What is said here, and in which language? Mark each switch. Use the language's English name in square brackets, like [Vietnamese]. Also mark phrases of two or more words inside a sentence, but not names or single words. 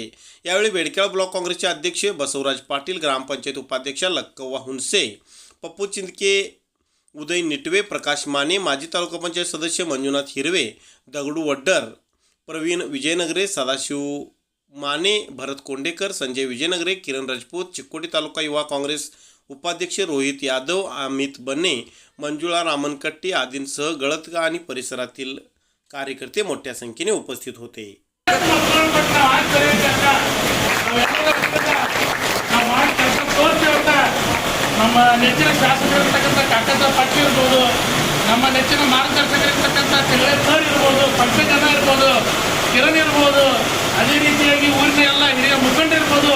[Marathi] यावेळी बेडकेळ ब्लॉक काँग्रेसचे अध्यक्ष बसवराज पाटील, ग्रामपंचायत उपाध्यक्ष लक्कव्वा हुनसे, पप्पू चिंदके, उदय निटवे, प्रकाश माने, माजी तालुका पंचायत सदस्य मंजुनाथ हिरवे, दगडू वड्डर, प्रवीण विजयनगरे, सदाशिव माने, भरत कोंडेकर, संजय विजयनगरे, किरण राजपूत, चिक्कोडी तालुका युवा काँग्रेस उपाध्यक्ष रोहित यादव, अमित बन्ने, मंजुळा रामनकट्टी आदींसह गळतगाव आणि परिसरातील कार्यकर्ते मोठ्या संख्येने उपस्थित होते. [Kannada] ನಮ್ಮ ನೆಚ್ಚಿನ ಶಾಸಕರಿರ್ತಕ್ಕಂಥ ಕಾಕಾಸಾಹೇಬ್ ಪಾಟೀಲ್ ಇರ್ಬೋದು, ನಮ್ಮ ನೆಚ್ಚಿನ ಮಾರ್ಗದರ್ಶಕರಿರ್ತಕ್ಕಂಥ ಚಿಂಗಳೆ ಸರ್ ಇರ್ಬೋದು, ಪಂಕಜ್ ಅಣ್ಣ ಇರ್ಬೋದು, ಕಿರಣ್ ಇರ್ಬೋದು, ಅದೇ ರೀತಿಯಾಗಿ ಊರಿನ ಎಲ್ಲ ಹಿರಿಯ ಮುಖಂಡರಿರ್ಬೋದು.